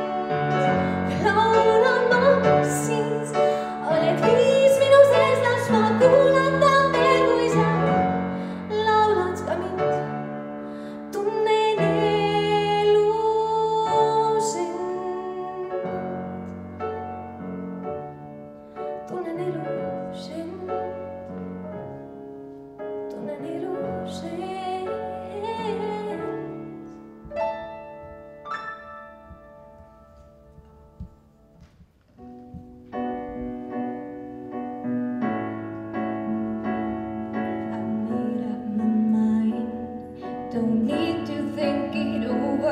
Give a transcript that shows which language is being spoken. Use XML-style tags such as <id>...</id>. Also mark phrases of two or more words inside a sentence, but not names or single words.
<et>Laulan ma sind, oled viis minu sees, las ma kuulata veel, kui sa laulad ka mind, tunnen elus end. Tunnen elus end, tunnen elus end.</et> <en>I made up my mind, don't need to think it over.</en>